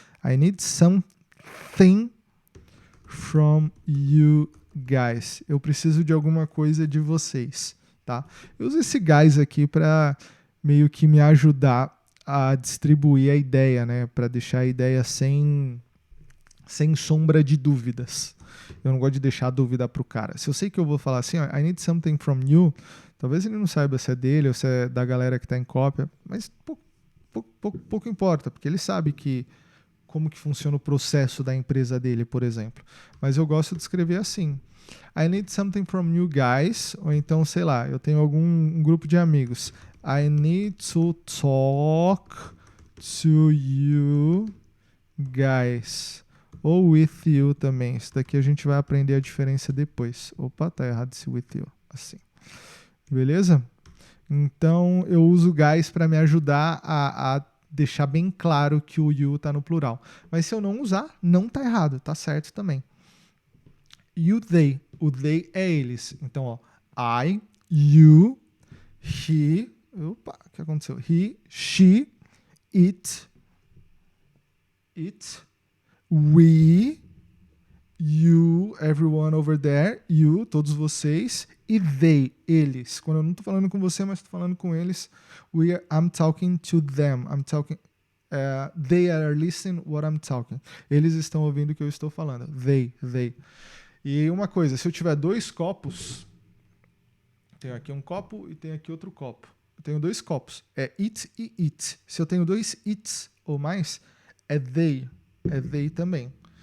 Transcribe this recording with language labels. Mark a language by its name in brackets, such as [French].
[English] I need something from you guys. [Portuguese] Eu preciso de alguma coisa de vocês, tá? Eu uso esse guys aqui para meio que me ajudar a distribuir a ideia, né? Para deixar a ideia sem sombra de dúvidas. Eu não gosto de deixar dúvida pro cara. Se eu sei que eu vou falar assim, ó, [English] I need something from you, [Portuguese] talvez ele não saiba se é dele ou se é da galera que está em cópia, mas pouco importa, porque ele sabe como que funciona o processo da empresa dele, por exemplo. Mas eu gosto de escrever assim. [English] I need something from you guys, [Portuguese] ou então, sei lá, eu tenho um grupo de amigos. [English] I need to talk to you guys. [Portuguese] Ou with you também. Isso daqui a gente vai aprender a diferença depois. Opa, tá errado esse with you. Assim. Beleza? Então, eu uso guys para me ajudar a deixar bem claro que o you tá no plural. Mas se eu não usar, não tá errado. Tá certo também. You, they. O they é eles. Então, ó. I, you, he. Opa, o que aconteceu? [English] He, she, it, we, you, everyone over there, you, [Portuguese] todos vocês, e [English] they, [Portuguese] eles. Quando eu não estou falando com você, mas estou falando com eles, [English] I'm talking to them. I'm talking, they are listening what I'm talking. [Portuguese] Eles estão ouvindo o que eu estou falando. They. E uma coisa, se eu tiver 2 copos, tenho aqui um copo e tenho aqui outro copo. Eu tenho 2 copos, é it e it. Se eu tenho 2 its ou mais, é they também.